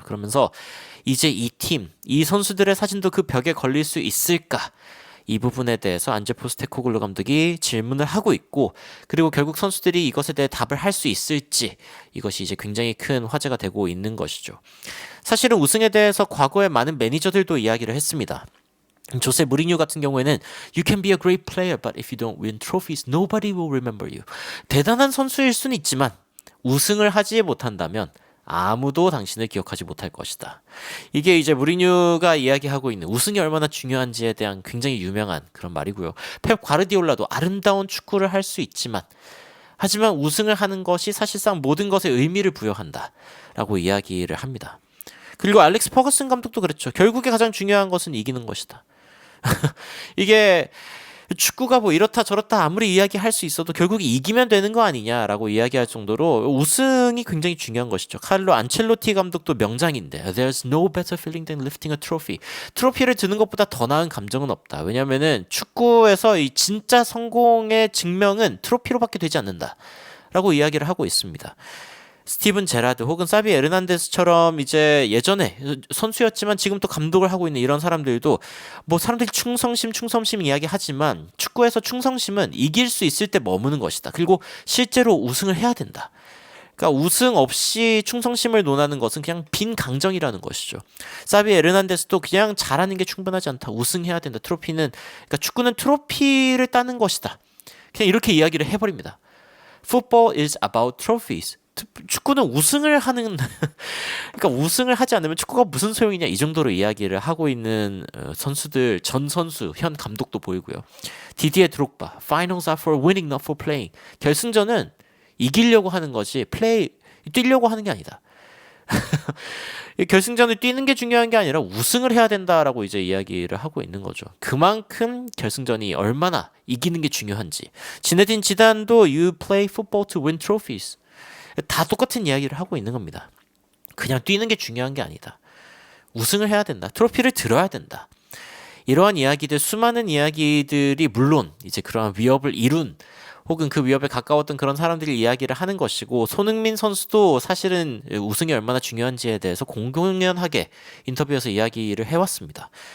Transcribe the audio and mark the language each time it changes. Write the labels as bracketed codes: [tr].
[ko] 그러면서 이제 이 팀, 이 선수들의 사진도 그 벽에 걸릴 수 있을까? 이 부분에 대해서 안제 포스테코글루 감독이 질문을 하고 있고 그리고 결국 선수들이 이것에 대해 답을 할 수 있을지 이것이 이제 굉장히 큰 화제가 되고 있는 것이죠. 사실은 우승에 대해서 과거에 많은 매니저들도 이야기를 했습니다. [en] 조세 무리뉴 [ko] 같은 경우에는 [en] You can be a great player, but if you don't win trophies, nobody will remember you. [ko] 대단한 선수일 수는 있지만 우승을 하지 못한다면 아무도 당신을 기억하지 못할 것이다. 이게 이제 무리뉴가 이야기하고 있는 우승이 얼마나 중요한지에 대한 굉장히 유명한 그런 말이고요. 펩 과르디올라도 아름다운 축구를 할 수 있지만 하지만 우승을 하는 것이 사실상 모든 것에 의미를 부여한다 라고 이야기를 합니다. 그리고 알렉스 퍼거슨 감독도 그랬죠. 결국에 가장 중요한 것은 이기는 것이다. 이게 축구가 뭐 이렇다 저렇다 아무리 이야기할 수 있어도 결국 이기면 되는 거 아니냐라고 이야기할 정도로 우승이 굉장히 중요한 것이죠. 카를로 안첼로티 감독도 명장인데 [en] There's no better feeling than lifting a trophy. [ko] 트로피를 드는 것보다 더 나은 감정은 없다. 왜냐면은 축구에서 이 진짜 성공의 증명은 트로피로밖에 되지 않는다 라고 이야기를 하고 있습니다. 스티븐 제라드 혹은 사비 에르난데스처럼 이제 예전에 선수였지만 지금 또 감독을 하고 있는 이런 사람들도 뭐 사람들이 충성심 이야기하지만 축구에서 충성심은 이길 수 있을 때 머무는 것이다. 그리고 실제로 우승을 해야 된다. 그러니까 우승 없이 충성심을 논하는 것은 그냥 빈 강정이라는 것이죠. 사비 에르난데스도 그냥 잘하는 게 충분하지 않다. 우승해야 된다. 그러니까 축구는 트로피를 따는 것이다. 그냥 이렇게 이야기를 해버립니다. [en] Football is about trophies. [ko] 축구는 우승을 하는 그러니까 우승을 하지 않으면 축구가 무슨 소용이냐 이 정도로 이야기를 하고 있는 선수들 전 선수 현 감독도 보이고요. [en] 디디에 드록바 Finals are for winning not for playing. [ko] 결승전은 이기려고 하는 것이 뛰려고 하는 게 아니다. 결승전을 뛰는 게 중요한 게 아니라 우승을 해야 된다라고 이제 이야기를 하고 있는 거죠. 그만큼 결승전이 얼마나 이기는 게 중요한지. [en] 지네딘 지단도 You play football to win trophies. [ko] 다 똑같은 이야기를 하고 있는 겁니다. 그냥 뛰는 게 중요한 게 아니다. 우승을 해야 된다. 트로피를 들어야 된다. 이러한 이야기들, 수많은 이야기들이 물론 이제 그러한 위협을 이룬 혹은 그 위협에 가까웠던 그런 사람들이 이야기를 하는 것이고 손흥민 선수도 사실은 우승이 얼마나 중요한지에 대해서 공공연하게 인터뷰에서 이야기를 해왔습니다.